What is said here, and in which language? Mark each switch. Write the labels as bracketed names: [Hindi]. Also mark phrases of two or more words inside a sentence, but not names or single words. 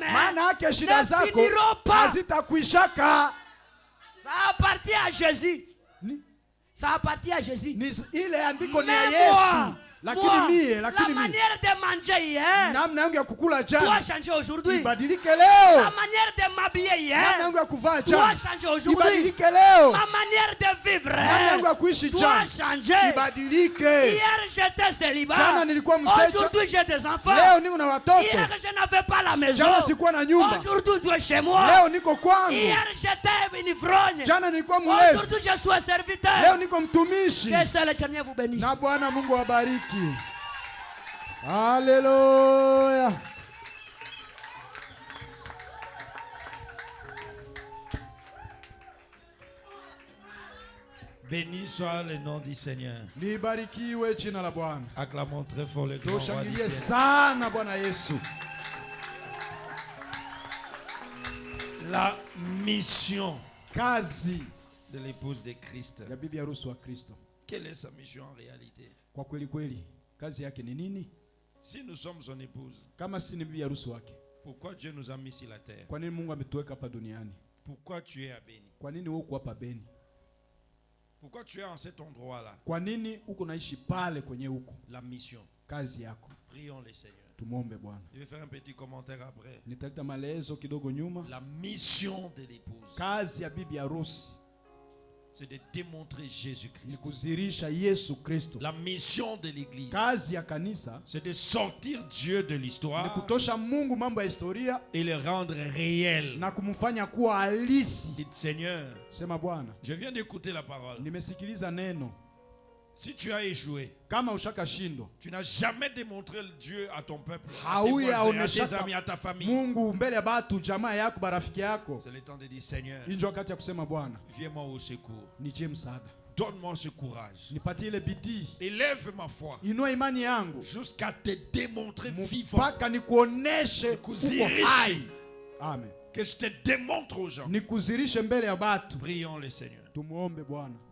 [Swahili] maana yake shida [French] ne [Swahili] zako [French] finiront pas. [Swahili] hazitakuishaka. [French] Ça appartient à Jésus. [Swahili] Ni, [French] Ça appartient à Jésus. [Swahili] ile andiko ni ya [French] Mais [Swahili] Yesu, [French] moi, [Swahili] lakini mie, [French] la [Swahili] lakini mie [French] manière de manger hier [Swahili] namna yangu ya kukula [French] doit [Swahili] jana [French] changer aujourd'hui. [Swahili] ibadilike [French] La [Swahili] leo, [French] manière de m'habiller [Swahili] namna [French] hier [Swahili] yangu ya kuvaa [French] doit [Swahili] jana [French] changer aujourd'hui. [Swahili] ibadilike leo, [French] Ma manière de vivre [Swahili] namna yangu ya kuishi [French] doit [Swahili] jana [French] changer. [Swahili] ibadilike. [French] Hier j'étais célibat. [Swahili] Jana nilikuwa mseja, [French] Aujourd'hui j'ai des enfants. [Swahili] leo niko na watoto. [French] Hier je n'avais pas la maison. [Swahili] Jana sikuwa na nyumba, [French] Aujourd'hui tu es chez moi. [Swahili] leo niko kwangu. [French] Hier j'étais une ivrogne. [Swahili] Jana nilikuwa mlevi, [French] Aujourd'hui je suis un serviteur. [Swahili] leo niko mtumishi. [French] Que seul Éternel vous bénisse. [Swahili] Na Bwana Mungu awabariki. Haleluya. [French] Béni soit le nom du Seigneur. [Swahili] Libarikiwe jina la Bwana. [French] Acclamons très fort le grand roi du [Swahili] Tushangilie [French] ciel. [Swahili] sana Bwana Yesu. [French] La mission [Swahili] Kazi [French] de l'épouse de Christ. [Swahili] ya bibi harusi wa Kristo. [French] Quelle est sa mission en réalité? [Swahili] Kwa kweli kweli, kazi yake ni nini? [French] Si nous sommes son épouse, [Swahili] Kama si ni bibi harusi wake, [French] pourquoi Dieu nous a mis sur la terre? [Swahili] kwa nini Mungu ametuweka hapa duniani? [French] Pourquoi tu es à Béni? [Swahili] Kwa nini uko hapa Beni? [French] Pourquoi tu es en cet endroit-là? [Swahili] Kwa nini uko naishi pale kwenye huko? [French] La mission. [Swahili] Kazi yako. [French] Prions le Seigneur. [Swahili] Tumwombe Bwana. [French] Je vais faire un petit commentaire après. [Swahili] Nitaleta maelezo kidogo nyuma. [French] La mission de l'épouse, [Swahili] Kazi ya bibi harusi [French] c'est de démontrer [Swahili] ni [French] Jésus-Christ. [Swahili] kuzirisha Yesu Kristo. [French] La mission de l'église, [Swahili] Kazi ya kanisa [French] c'est de sortir Dieu de [Swahili] ni [French] l'histoire [Swahili] kutosha Mungu mambo ya historia [French] et le rendre réel. [Swahili] na kumfanya kuwa halisi. [French] Dites Seigneur, [Swahili] Sema Bwana, [French] je viens d'écouter la parole. [Swahili] nimesikiliza neno. [French] Si tu as échoué, [Swahili] Kama ushakashindwa, [French] tu n'as jamais démontré Dieu à ton peuple, à tes [Swahili] hauya [French] voisins, à tes [Swahili] aoneshaka [French] amis, à ta famille. [Swahili] Mungu mbele ya batu, jamaa yako, barafiki yako. [French] C'est le temps de dire Seigneur, [Swahili] Hii ndio wakati ya kusema Bwana, [French] viens-moi au secours. [Swahili] nijie msaada, [French] Donne-moi ce courage. [Swahili] nipatie ile bidii, [French] Élève ma foi [Swahili] inua imani yangu [French] jusqu'à te démontrer vivant. [Swahili] mpaka nikuoneshe uko Nikuzirishe. hai. Amen. [French] Que je te démontre aux gens. [Swahili] Nikuzirishe mbele ya batu. [French] Prions le Seigneur. [Swahili] Tumuombe Bwana.